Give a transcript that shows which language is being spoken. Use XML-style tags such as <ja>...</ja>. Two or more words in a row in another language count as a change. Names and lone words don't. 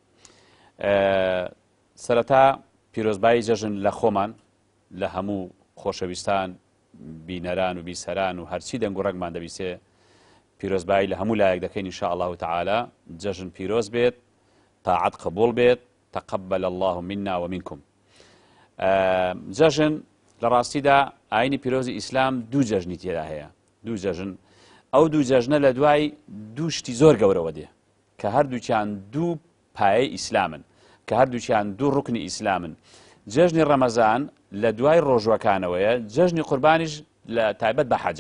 <ckb>سەرەتا پیرۆزبایی جەژن لە خۆمان، لە هەموو خۆشەویستان، بینەران و بیسەران و هەرچی دەنگ و ڕەگمان دەبیستێ پیرۆزبایی لە هەموو لایەک دەکەین</ckb> <ar>ئینشاء الله تعالی.</ar> <ckb>جەژن پیرۆز بێت، تاعەت قبول بێت،</ckb> <ar>تقبل الله منا ومنكم.</ar> <ckb>جەژن لە ڕاستیدا ئاینی پیرۆزی ئیسلام دوو جەژنی تێدا هەیە. دوو جەژن، ئەو دوو جەژنە لە دوای دوو شتی زۆر گەورەوە دێ کە هەردووچیان دوو پایەی ئیسلامن، کە هەردووچیان دوو ڕوکنی ئیسلامن. جەژنی ڕەمەزان لە دوای ڕۆژوەکانەوەیە، جەژنی قوربانیش لە تایبەت بە حەجە.</ckb>